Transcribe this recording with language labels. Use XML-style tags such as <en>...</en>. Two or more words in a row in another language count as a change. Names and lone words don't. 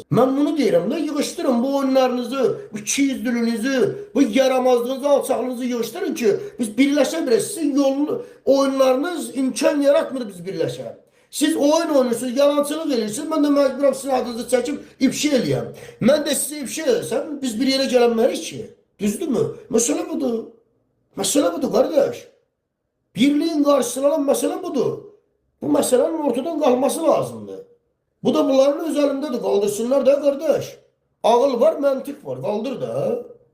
<az>Mən bunu deyirəm da, yığışdırın bu oyunlarınızı, bu ikiyüzlülüğünüzü, bu yaramazlığınızı, alçaqlığınızı yığışdırın ki, biz birləşə bilək. Sizin oyunlarınız imkan yaratmır biz birləşə. Siz oyun oynuyorsunuz, yalancılıq edirsiniz, mən də məcburam sizin adınızı çəkib ifşa eləyəm. Mən də sizə ifşa eləsəm, biz bir yerə gələnmərik ki. Düzdürmü? Məsələ budur. Məsələ budur, qardaş.</az> <tr>Birliğin karşısına alan mesele budur. Bu meselenin ortadan kalması lazımdı. Bu da bunların özelindədir. Kaldırsınlar da kardeş. Ağıl var, mantık var. Kaldır da.</tr>